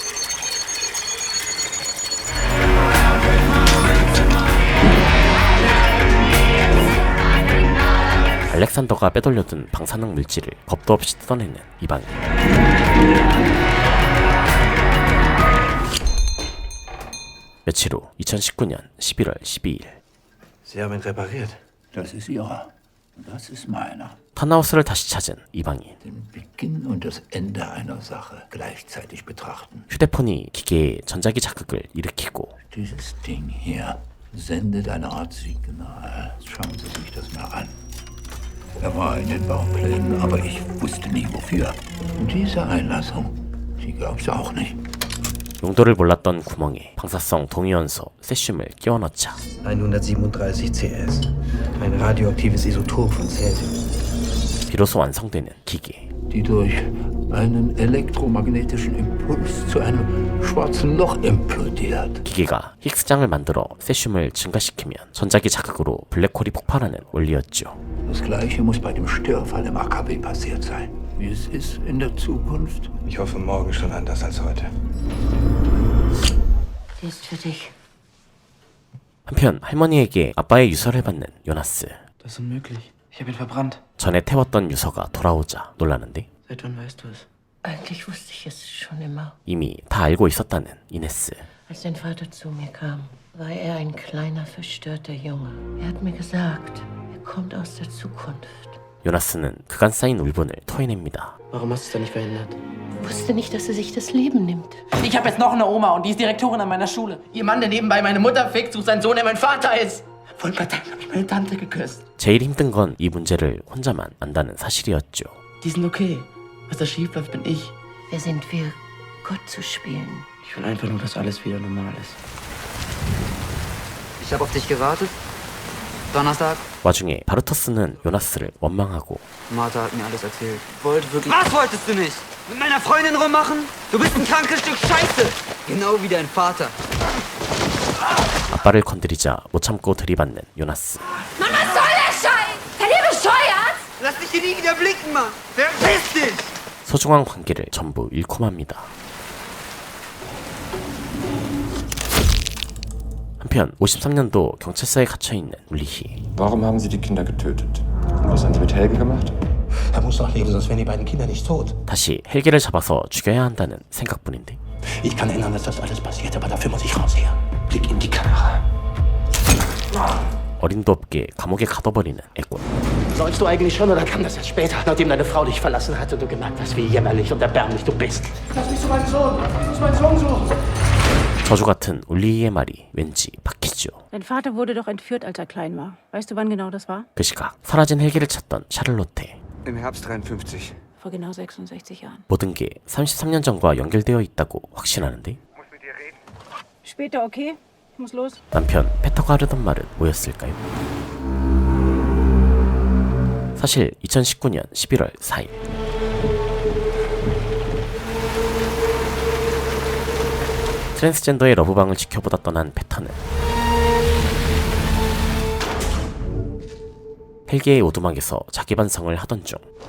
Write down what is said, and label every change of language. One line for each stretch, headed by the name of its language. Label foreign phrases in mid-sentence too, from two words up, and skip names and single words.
Korean: 알렉산더가 빼돌려둔 방사능 물질을 겁도 없이 뜯어내는 이방인. 며칠 후 2019년 11월 12일
German: Sie haben ihn repariert. Das ist Ihrer. Das ist meiner.
Korean: 턴하우스를 다시 찾은 이방인.
German: Den Beginn und das Ende einer Sache gleichzeitig betrachten.
Korean: 휴대폰이 기계에 전자기 자극을 일으키고
German: Dieses Ding hier sendet eine Art Signal. Schauen Sie sich das mal an. Er war in den Bauplänen, aber ich wusste nie wofür. Und diese Einlassung, die gab's auch nicht.
Korean: 용도를 몰랐던 구멍에 방사성 동위원소 세슘을 끼워 넣자
German: 137 CS. Ein radioaktives Isotop von Cäsium.
Korean: 비로소 완성되는 기계.
German: Die durch einen elektromagnetischen Impuls zu einem schwarzen Loch implodiert.
Korean: 기계가 힉스장을 만들어 세슘을 증가시키면 전자기 자극으로 블랙홀이 폭발하는 원리였죠.
German: Das Gleiche muss bei dem Störfall im AKW passiert sein. Wie es ist in der Zukunft. Ich hoffe morgen schon anders als heute. Die ist für dich.
Korean: 한편 할머니에게 아빠의 유서를 받는 요나스.
German: Das ist unmöglich. Ich habe ihn verbrannt.
Korean: 전에 태웠던 유서가 돌아오자 놀라는데
German: Seit wann weißt du es? Eigentlich wusste ich es schon immer.
Korean: 이미 다 알고 있었다는 이네스.
German: Als dein Vater zu mir kam, war er ein kleiner, verstörter Junge. Er hat mir gesagt, er kommt aus der Zukunft.
Korean: 요나스는 그간 쌓인 울분을 토해냅니다.
German: Warum hast du es dann nicht verhindert? Ich wusste nicht, dass er sich das Leben nimmt. Ich habe jetzt noch eine Oma und die ist Direktorin an meiner Schule. Ihr Mann, der nebenbei meine Mutter fickt, sucht seinen Sohn, der mein Vater ist. Vor ein paar Tagen habe ich meine Tante geküsst.
Korean: 제일 힘든 건 이 문제를 혼자만 안다는 사실이었죠.
German: Die sind okay. Was da schief läuft, bin ich. Wer sind wir, Gott zu spielen? Ich will einfach nur, dass alles wieder normal ist. Ich habe auf dich gewartet. Donnerstag.
Korean: 와중에 바르토스는 요나스를 원망하고
German: Martha hat mir alles erzählt. Wollte wirklich... Was wolltest du nicht? Mit meiner Freundin rummachen? Du bist ein krankes Stück Scheiße. Genau wie dein Vater.
Korean: 아빠를 건드리자 못 참고 들이받는 요나스.
German: Mann, was soll der Scheiß? Seid ihr bescheuert? Lass dich hier nie wieder blicken, Mann. Verpiss dich!
Korean: 소중한 관계를 전부 잃고 맙니다. 한편 53년도 경찰서에 갇혀있는 울리히.
German: Warum haben Sie die Kinder getötet? Und was haben Sie mit Helge gemacht? Er muss doch leben, sonst wären die beiden Kinder nicht tot.
Korean: 다시 헬기를 잡아서 죽여야 한다는 생각뿐인데.
German: Ich kann ändern, dass das alles passiert, aber dafür muss ich raus her. Blick in die Kamera.
Korean: 어림도 없게 감옥에 가둬버리는 애군.
German: Säufst du eigentlich schon oder kam das erst später, nachdem deine Frau dich verlassen hat und du gemerkt hast, wie jämmerlich und erbärmlich du bist? Lass mich zu meinem Sohn! Ich muss meinen Sohn suchen!
Korean: 저주 같은 울리의 말이 왠지 박히죠.
German: Dein Vater wurde doch entführt, als er klein war. Weißt du, wann genau das war?
Korean: 그 시각 사라진 헬기를 찾던 샤를로테.
German: Im Herbst 53. Vor genau 66 Jahren.
Korean: 모든 게 33년 전과 연결되어 있다고 확신하는데
German: Später, okay? Ich muss los.
Korean: 남편 페터가 하려던 말은 뭐였을까요? 사실 2019년 11월 4일 트랜스젠더의 러브방을 지켜보다 떠난 페터는 헬기의 오두막에서 자기 반성을 하던 중